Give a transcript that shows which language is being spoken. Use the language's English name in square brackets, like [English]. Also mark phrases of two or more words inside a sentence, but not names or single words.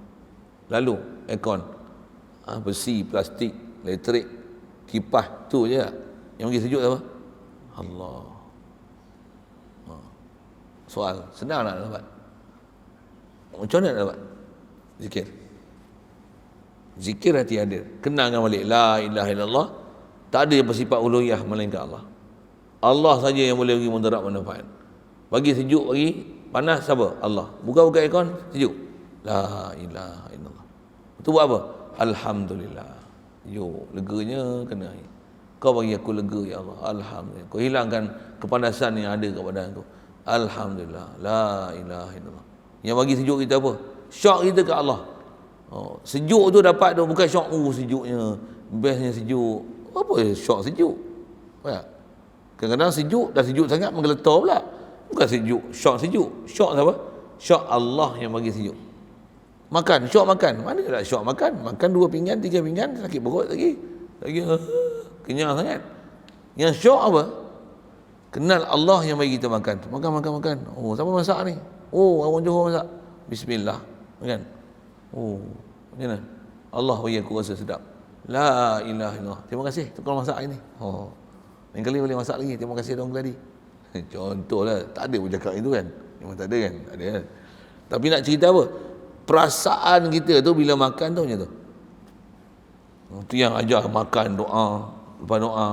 [Malay] Lalu aircon, besi, plastik, elektrik, kipas tu je yang pergi sejuk apa? Allah. Soal, senang nak dapat? Macam mana nak dapat? Zikir. Zikir hati hadir. Kenangkan balik [Arabic] لا إله إلا الله. [Malay] Tak ada yang bersifat uluhiyah melainkan Allah. Allah saja yang boleh bagi mudarat manfaat. Bagi sejuk, bagi panas, siapa? Allah. Buka-buka aircon, sejuk. [Arabic] لا إله إلا الله. [Malay] Itu buat apa? Alhamdulillah. Leganya kena air. Kau bagi aku lega [Arabic] يا الله. [Malay] Alhamdulillah. Kau hilangkan kepanasan yang ada kat badan aku. Alhamdulillah. [Arabic] لا إله إلا الله. [Malay] Yang bagi sejuk kita apa? Syok kita ke Allah. Sejuk tu dapat tu bukan syok sejuknya, bestnya sejuk. Apa syok sejuk? Kadang-kadang sejuk, dah sejuk sangat menggeletar pula. Bukan sejuk, syok sejuk. Syok siapa? Syok Allah yang bagi sejuk. Makan, syok makan. Mana ada syok makan? Makan 2 pinggan, 3 pinggan, sakit perut lagi kenyang sangat. Yang syok apa? Kenal Allah yang bagi kita makan. Makan. Oh, siapa masak ni? Oh, orang Johor masak. Bismillah. Makan. Oh, macam mana? Allah bagi aku rasa sedap. [Arabic] لا إله إلا الله. [Malay] Terima kasih tukang masak ini. Oh, lain kali boleh masak lagi. Terima kasih dong tadi. Contohlah, tak ada pun cakap itu kan. Memang tak ada kan? Ada kan? Tapi nak cerita apa? Perasaan kita tu bila makan tu macam tu. Itu yang ajar makan doa, lepas doa.